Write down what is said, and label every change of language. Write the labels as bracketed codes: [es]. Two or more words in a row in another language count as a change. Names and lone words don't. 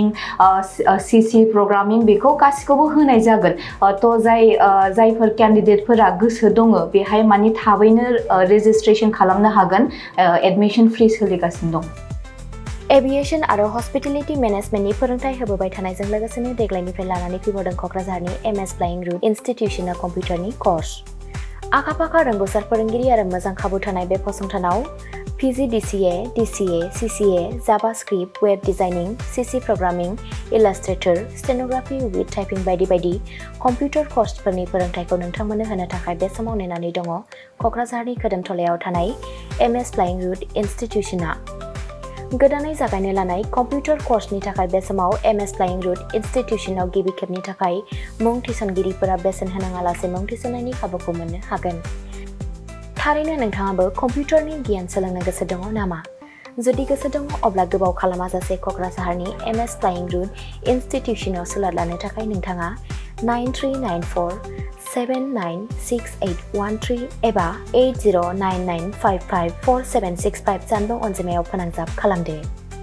[en] CC programming [brx] बेखौ गासिखौबो होनाय जागोन तो जायफोर कैंडिडेटफोरा गोसो दङ बेहाय माने थाबैनो रेजिस्ट्रेशन खालामनो हागोन [en] admission free [brx] सोलिगासिनो दं एविएशन आरो [en] hospitality management [brx] फोरोंथाय होबोबाय थानायजों लोगोसेनो देग्लायनिफ्राय लानानै फैबावदों क'क्राझारनि एमएस फ्लाइंग रुट इन्स्टिट्यूशना कम्पिउटारनि कोर्स आखा-फाखा रोंगौसार फोरोंगिरि आरो मोजां खाबु थानाय बे फसंथानाव [en] PGDCA, DCA, CCA, JavaScript, Web Designing, CC Programming, Illustrator, Stenography with Typing [brx] बायदि [en] computer course [brx] फोरोंथायखौ नोंथांमोननो होनो थाखाय बे समाव नेनानै दङ कक्राझारनि खोदोमथलायाव थानाय MS Flying Root इनस्टिट्यूशना गोदानै जागायनो लानाय [en] computer course [brx] थाखाय बे समाव MS Flying Root इनस्टिट्यूशनाव गिबि खेबनि थाखाय मुं थिसनगिरिफोरा बेसेन होनाङालासे मुं थिसननायनि खाबुखौ मोननो हागोन थारैनो नोंथाङाबो कम्पिउटारनि गियान सोलोंनो गोसो दङ नामा जुदि गोसो दङ अब्ला गोबाव खालामाजासे कक्राझारनि MS Flying Root इनस्टिट्यूशनाव सोलों लानो थाखाय नोंथाङा 9394 796813 एबा 8099554765 जानबुं अनजिमायाव फोनांजाब खालामदो